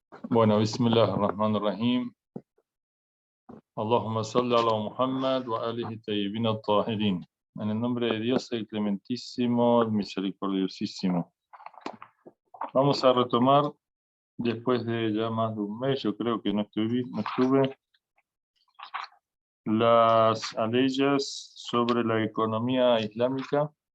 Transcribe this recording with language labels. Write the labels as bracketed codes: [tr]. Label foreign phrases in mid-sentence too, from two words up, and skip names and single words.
[es] Bueno, [ar] Bismillahirrahmanirrahim. اللهم صل على محمد وآله الطيبين الطاهرين. [es] En el nombre de Dios, el clementísimo, el misericordiosísimo. Vamos a retomar, después de ya más de un mes, yo creo que no estuve, las aleyas sobre la economía islámica.